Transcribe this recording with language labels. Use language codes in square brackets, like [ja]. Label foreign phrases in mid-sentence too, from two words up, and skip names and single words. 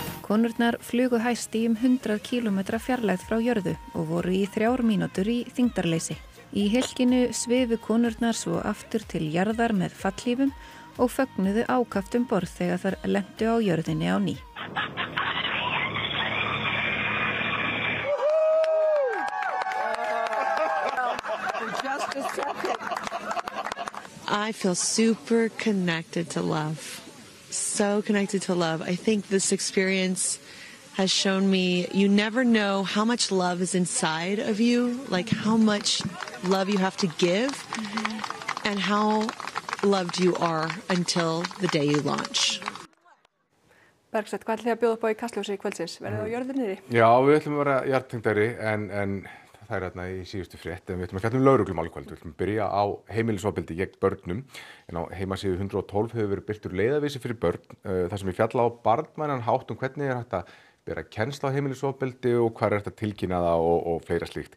[is] konurnar flugu hæst í 100 kílómetra fjarlægð frá jörðu og voru í 3 mínútur í þyngdarleysi. Í hylkinu svifu konurnar svo aftur til jarðar með fallhlífum og fögnuðu ákaft borð þegar þær lentu á jörðinni á ný. [en] I feel super connected to love. So connected to love. I think this experience has shown me you never know how much love is inside of you, like how much love you have to give and how loved you are until the day you launch. [is] Bergsveinn, hvað ætlið þið að bjóða upp á í Kastljósi kvöldsins? Verðið á jörðinni? Já, við ætlum að vera jarðtengdari en það er hérna í síðustu frétt, en við ætlum að fjalla lögreglumál í kvöld. Við ætlum að byrja á heimilisofbeldi gegn börnum, en á heimasíðu 112 hefur verið birtur leiðarvísir fyrir börn, þar sem við fjalla á barnvænan hátt hvernig hægt að bera kennsl á heimilisofbeldi og hvað hægt að tilkynna það og fleira slíkt.